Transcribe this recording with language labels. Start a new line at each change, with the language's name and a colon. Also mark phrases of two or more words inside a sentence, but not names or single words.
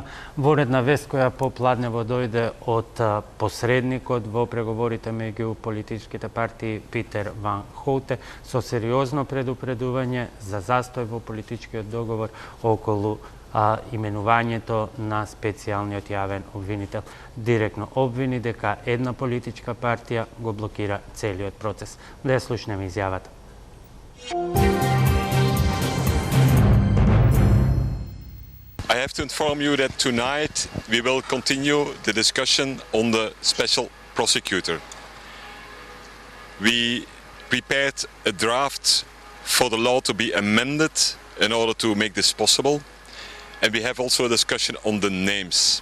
Macedonian: Воредна вест која попладнево дојде од посредникот во преговорите меѓу политичките партии Питер Ван Хоуте со сериозно предупредување за застој во политичкиот договор околу именувањето на специјалниот јавен обвинител. Директно обвини дека една политичка партија го блокира целиот процес. Да ја слушнеме изјавата.
English: I have to inform you that tonight we will continue the discussion on the special prosecutor. We prepared a draft for the law to be amended in order to make this possible, and we have also a discussion on the names.